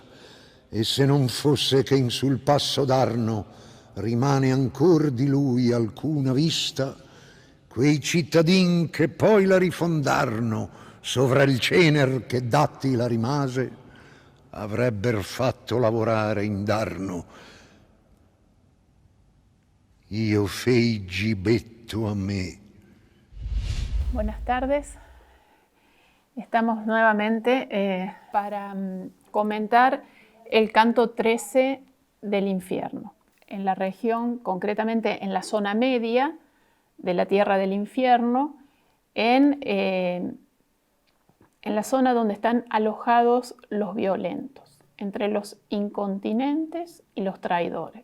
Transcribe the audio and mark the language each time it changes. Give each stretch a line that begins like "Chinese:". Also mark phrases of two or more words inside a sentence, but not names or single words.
Italian: E se non fosse che in sul passo d'Arno rimane ancor di lui alcuna vista, quei cittadin che poi la rifondarno sovra il cener che datti la rimase, avrebber fatto lavorare indarno. Io fei gibetto a me.
Spanish: Buenas tardes. Estamos nuevamente para comentar el canto 13 del infierno. En la región, concretamente en la zona media de la tierra del infierno, en la zona donde están alojados los violentos, entre los incontinentes y los traidores.